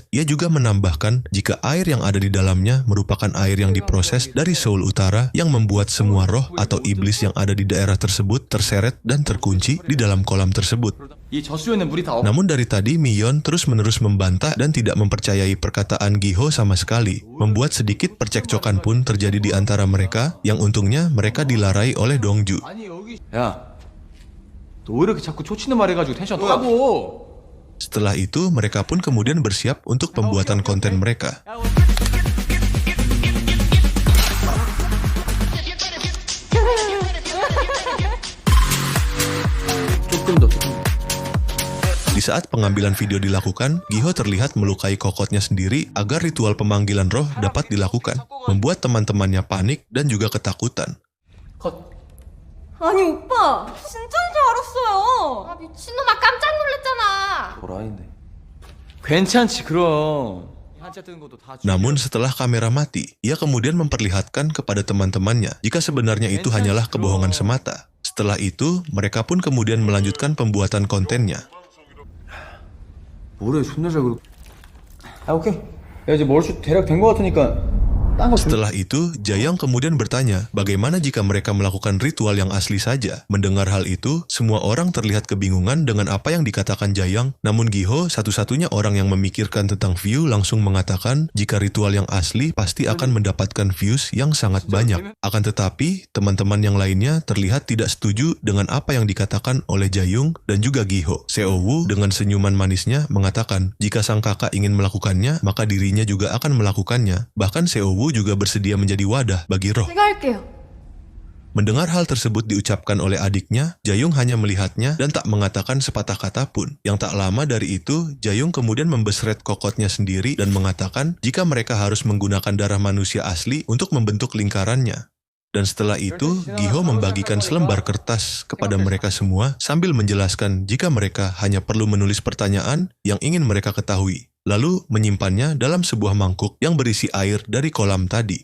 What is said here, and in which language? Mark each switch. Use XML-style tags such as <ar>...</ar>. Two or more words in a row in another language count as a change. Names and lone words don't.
<id>Ia juga menambahkan jika air yang ada di dalamnya merupakan air yang diproses dari Seoul Utara yang membuat semua roh atau iblis yang ada di daerah tersebut terseret dan terkunci di dalam kolam tersebut. Namun dari tadi Miyeon terus-menerus membantah dan tidak mempercayai perkataan Giho sama sekali, membuat sedikit percekcokan pun terjadi di antara mereka, yang untungnya mereka dilarai oleh Dongju.</id> <ko>야, 너 왜 이렇게 자꾸 초치는 말 해가지고 텐션 타고?</ko> <id>Setelah itu mereka pun kemudian bersiap untuk pembuatan konten mereka. Di saat pengambilan video dilakukan, Giho terlihat melukai kokotnya sendiri agar ritual pemanggilan roh dapat dilakukan, membuat teman-temannya panik dan juga ketakutan.</id> <ko>아니 오빠 진짜인 줄 알았어요. 아 미친놈아 깜짝 놀랐잖아. 도라이네. 괜찮지 그럼. 한자 뜨는 것도 다.</ko> <id>Namun setelah kamera mati, ia kemudian memperlihatkan kepada teman-temannya jika sebenarnya itu hanyalah kebohongan semata. Setelah itu, mereka pun kemudian melanjutkan pembuatan kontennya.</id> <ko>뭐래 존나 잘 그려. 아 오케이. 야 이제 머리숱 대략 된 거 같으니까.</ko> <id>Setelah itu, Jahyang kemudian bertanya, bagaimana jika mereka melakukan ritual yang asli saja? Mendengar hal itu, semua orang terlihat kebingungan dengan apa yang dikatakan Jahyang. Namun Giho, satu-satunya orang yang memikirkan tentang view, langsung mengatakan jika ritual yang asli pasti akan mendapatkan views yang sangat banyak. Akan tetapi, teman-teman yang lainnya terlihat tidak setuju dengan apa yang dikatakan oleh Jahyung dan juga Giho. Seo-woo dengan senyuman manisnya mengatakan, jika sang kakak ingin melakukannya, maka dirinya juga akan melakukannya. Bahkan Seo-woo juga bersedia menjadi wadah bagi roh.</id> <ko>제가 할게요.</ko> <id>Mendengar hal tersebut diucapkan oleh adiknya, Jahyung hanya melihatnya dan tak mengatakan sepatah kata pun. Yang tak lama dari itu, Jahyung kemudian membesret kokotnya sendiri dan mengatakan jika mereka harus menggunakan darah manusia asli untuk membentuk lingkarannya. Dan setelah itu, Giho membagikan selembar kertas kepada mereka semua sambil menjelaskan jika mereka hanya perlu menulis pertanyaan yang ingin mereka ketahui, lalu menyimpannya dalam sebuah mangkuk yang berisi air dari kolam tadi.</id>